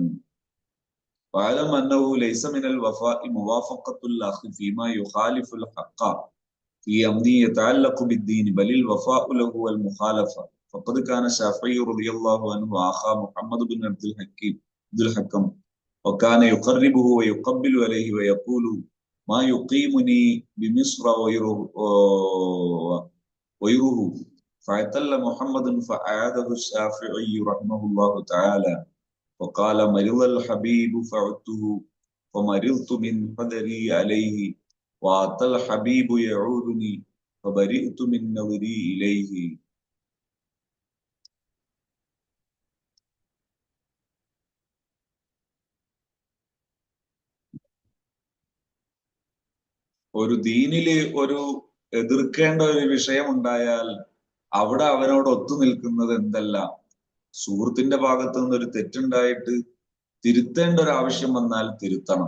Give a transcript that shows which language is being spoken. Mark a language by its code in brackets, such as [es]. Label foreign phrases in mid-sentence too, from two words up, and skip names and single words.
[ar] فاعلم أنه ليس من الوفاء موافقة الأخ فيما يخالف الحق في أمر يتعلق بالدين بل الوفاء له المخالفة فقد كان الشافعي رضي الله عنه آخى محمد بن عبد الحكم وكان يقربه ويقبل عليه ويقول ما يقيمني بمصر غيره فاعتل محمد فعاده الشافعي رحمه الله تعالى وقال مرض الحبيب فعدته فمرضت من قدري عليه واتى الحبيب يعودني فبرئت من نظري إليه. [ml] ഒരു ദീനില് ഒരു എതിർക്കേണ്ട ഒരു വിഷയം ഉണ്ടായാൽ അവിടെ അവനോട് ഒത്തു നിൽക്കുന്നത് എന്തല്ല, സുഹൃത്തിന്റെ ഭാഗത്തു നിന്ന് ഒരു തെറ്റുണ്ടായിട്ട് തിരുത്തേണ്ട ഒരു ആവശ്യം വന്നാൽ തിരുത്തണം.